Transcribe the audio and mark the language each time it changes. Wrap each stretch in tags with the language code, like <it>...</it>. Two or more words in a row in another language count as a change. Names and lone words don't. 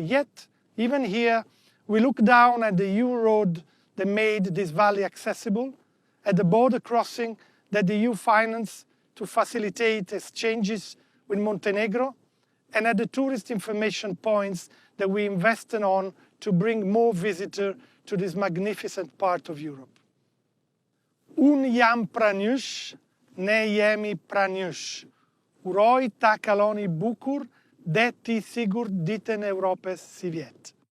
<en>Yet, even here, we look down at the EU road that made this valley accessible, at the border crossing that the EU financed to facilitate exchanges with Montenegro, and at the tourist information points that we invested on to bring more visitors to this magnificent part of Europe.</en> <sq>Unë jam pranush, ne jemi pranush. Uroj ta kaloni bukur, dhe ti sigur ditën e Evropës si vjetë.</sq>